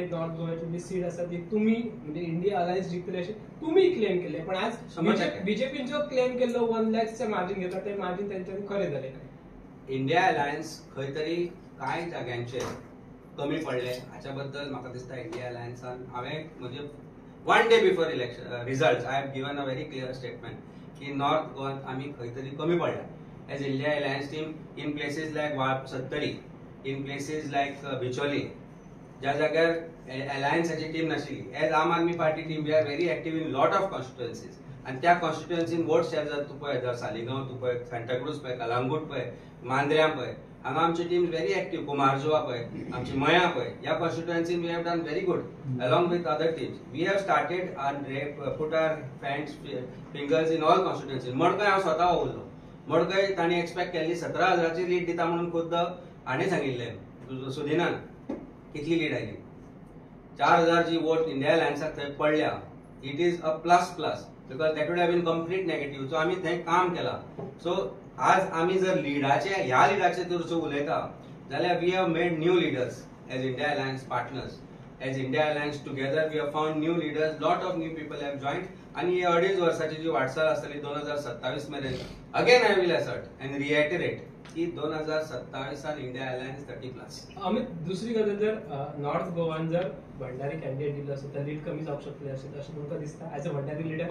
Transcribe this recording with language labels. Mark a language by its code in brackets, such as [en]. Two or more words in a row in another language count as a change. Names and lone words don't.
[kok] नॉर्थ गोवाची जी सीट आसा ती तुमी म्हणजे इंडिया अलायन्स जिंकतले अशें तुमी क्लेम केले. पण आज 100% बीजेपीन जो क्लेम केल्लो 1 लाखचे मार्जिन घेता ते मार्जिन तेंच्यांनी खरें जालें. इंडिया अलायन्स खंय तरी कांय जाग्यांचेर कमी पडले. हाच्या बद्दल म्हाका दिसता इंडिया अलायन्सान हांवें म्हणजे [en] 1 day before election results I have given a very clear statement [kok] की नॉर्थ गोवात आमी खंय तरी कमी पडल्या [en] as India Alliance team in places like Sattari, in places like Bicholim, [kok] ज्या जाग्यार अलायन्साची टीम नाशिल्ली. [en] as Aam Aadmi Party team we are very active in lot of constituencies [kok] आनी त्या कॉन्स्टिट्युएन्सीन वोट शेअर जाता. तूं पळय जर सालिगांव, तूं पळय सांताक्रूज पळय, कलांगूट पळय, मांद्र्यां पळय, हांगा आमची टीम [en] very active. [kok] कुमारजुआ पळय, आमची मया पळय, ह्या कॉन्स्टिट्युएन्सीन [en] we have done very good along with other teams. We have started put our hands fingers in all constituencies. [kok] मडकय हांव स्वता उरलो. मडकय तांणी एक्सपेक्ट केल्ली 17,000ची लीड दिता म्हणून खुद्द हाणें सांगिल्लें सुदिनान. कितली लीड आयली? 4,000 जी वोट इंडिया अलायन्साक थंय पडल्या. [en] It is a plus because that would have been complete negative. [kok] सो आमी थंय काम केलां. सो आज आमी जर ह्या लिडाचे जर उलयता जाल्यार [en] we have made new leaders as India Alliance partners. As India Alliance together we have found new leaders. Lot of new people have joined [kok] आनी ही 2.5 वर्साची जी वाटचाल आसतली 2027 मेरेन, [en] again I will assert and reiterate की 2027 India Alliance 30+. [kok] अमित, दुसरी गजाल जर नॉर्थ गोवान जर भंडारी कॅन्डिडेट दिल्लो आसत तर लीड कमी जावंक शकतली अशें तुमकां दिसता [en] as a Bhandari leader?